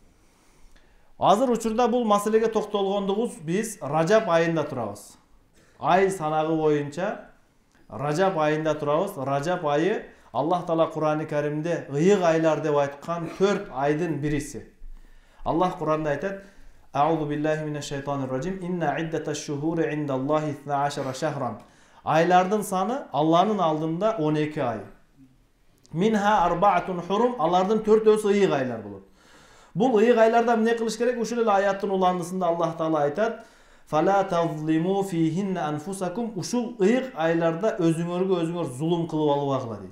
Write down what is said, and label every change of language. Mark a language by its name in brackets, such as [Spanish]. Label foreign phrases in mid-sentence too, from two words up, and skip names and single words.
[Kyrgyz] Азыр учурда бул маселеге токтолгондугубуз биз Ражап айында турабыз. Ай санагы боюнча Ражап айында турабыз. Ражап айы Аллах Таала Кур'ан-ы Каримде ыйык айлар деп айткан 4 айдын бириси. Аллах Кур'анда айтат: [Arabic] أعوذ بالله من الشيطان الرجيم. إن عدة الشهور عند الله 12 شهرا. [Kyrgyz] Айлардын саны Алланын алдында 12 ай. [Arabic] منها أربعة حرم. [Kyrgyz] Алардын 4-өсү ыйык айлар болот. Бул ыйык айларда эмне кылыш керек? Ушул эле аяттын уландысында Аллах Таала айтат: [Arabic] "فلا تظلموا فيهن أنفسكم". [Kyrgyz] Ушул ыйык айларда өзүңөргө зулум кылып албагыла дейт.